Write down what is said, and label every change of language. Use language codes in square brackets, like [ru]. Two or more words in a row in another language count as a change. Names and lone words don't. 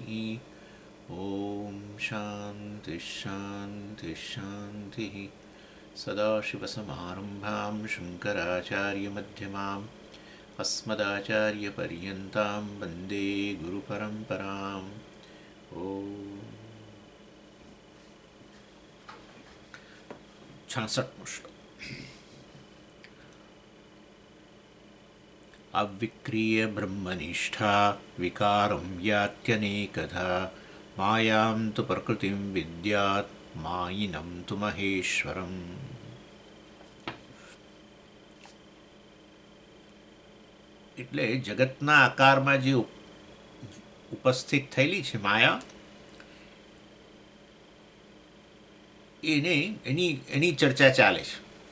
[sa] ॐ शान्तिः शान्तिः शान्तिः सदाशिवसमारम्भां शङ्कराचार्यमध्यमाम् अस्मदाचार्यपर्यन्तां वन्दे गुरुपरम्पराम् ॐ 66 श्लोक अविक्रिय ब्रह्मनिष्ठा विकारं यात्यनेकधा मायां तु प्रकृतिं विद्यात् मायिनं तु महेश्वरम् [gu] એટલે જગતના આકારમાં જે ઉપસ્થિત થયેલી છે માયા એની ચર્ચા ચાલે છે.